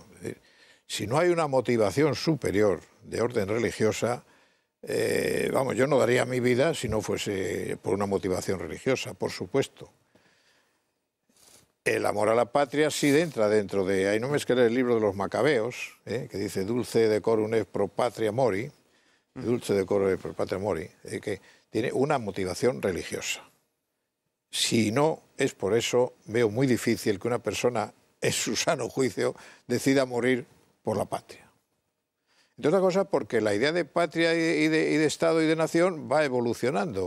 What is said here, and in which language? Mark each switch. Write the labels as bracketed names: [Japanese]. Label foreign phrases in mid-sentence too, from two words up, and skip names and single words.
[Spanish] Es decir, si no hay una motivación superior de orden religiosa, vamos, yo no daría mi vida si no fuese por una motivación religiosa, por supuesto. El amor a la patria sí entra dentro de... Ahí no me escribe el libro de los Macabeos, que dice [Latin] dulce decorum est pro patria mori, dulce decorum est pro patria mori, [Spanish] que tiene una motivación religiosa. Si no es por eso, veo muy difícil que una persona en su sano juicio decida morir por la patria. Entre otras cosas porque la idea de patria y de Estado y de nación va evolucionando.